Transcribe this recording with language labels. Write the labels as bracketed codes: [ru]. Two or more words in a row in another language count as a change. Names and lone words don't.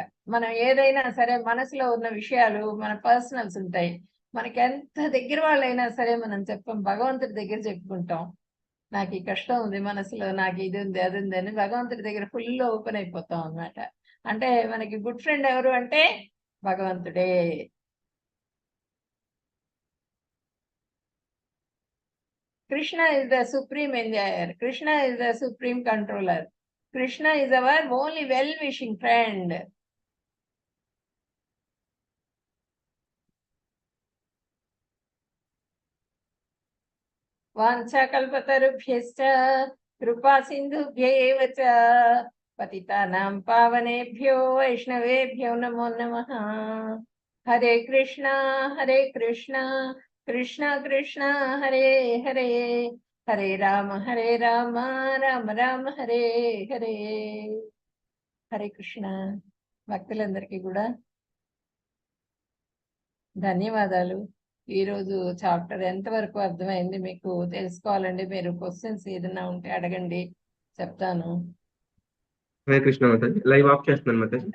[te] మనం ఏదైనా సరే మనసులో ఉన్న విషయాలు, మన పర్సనల్స్ ఉంటాయి, మనకి ఎంత దగ్గర వాళ్ళైనా సరే మనం చెప్పం, భగవంతుడి దగ్గర చెప్పుకుంటాం. నాకు ఈ కష్టం ఉంది మనసులో, నాకు ఇది ఉంది అది ఉంది అని భగవంతుడి దగ్గర [en] full open [te] అయిపోతాం అన్నమాట. అంటే మనకి [en] good friend [te] ఎవరు అంటే భగవంతుడే. [en] Krishna is the supreme enjoyer. Krishna is the supreme controller. Krishna is our only well-wishing friend. [sa] వాంఛాకల్పతరుభ్యశ్చ కృపా సింధుభ్యేవ చ పతితానాం పావనేభ్యో వైష్ణవేభ్యో నమో నమః. హరే కృష్ణ కృష్ణ కృష్ణ హరే హరే, హరే రామ రామ రామ హరే హరే. [te] హరే కృష్ణ. భక్తులందరికీ కూడా ధన్యవాదాలు. ఈరోజు చాప్టర్ ఎంతవరకు అర్థమైంది మీకు తెలుసుకోవాలండి, మీరు క్వశ్చన్స్ ఏదైనా ఉంటే అడగండి, చెప్తాను. హరే కృష్ణ మాతాజీ, [en] live off [te] చేస్తున్నాను మాతాజీ.